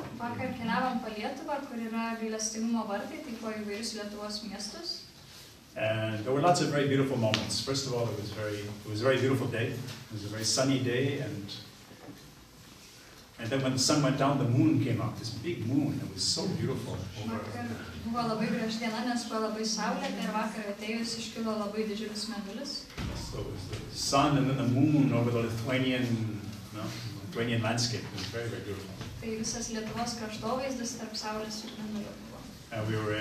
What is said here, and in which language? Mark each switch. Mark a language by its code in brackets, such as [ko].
[lt] Vakar keliavom po Lietuvą, kur yra gailestingumo vartai, tai po įvairius Lietuvos miestus. [en] And there were lots of very beautiful moments. First of all, it was a very beautiful day. It was a very sunny day, and then when the sun went down, the moon came up. This big moon. It was so beautiful. [lt] Vakar buvo labai graži diena, nes buvo labai saulėta ir vakar atėjus iškilo labai didžiulis mėnulis. [en] So it was the sun and then the moon over the Lithuanian landscape. It was very, very beautiful. [lt] Tai visas Lietuvos kraštovaizdis tarp saulės ir mėnulio buvo.